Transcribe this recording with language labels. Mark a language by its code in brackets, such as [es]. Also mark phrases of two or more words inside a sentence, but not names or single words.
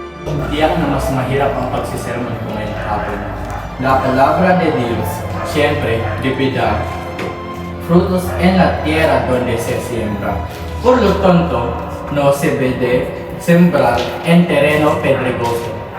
[tl] Tiyak na mas mahirap ang pagsisermon ko ngayong hapon. [es] La palabra de Dios, siempre depida frutos en la tierra donde se siembra. Por lo tanto, no se debe sembrar en terreno pedregoso.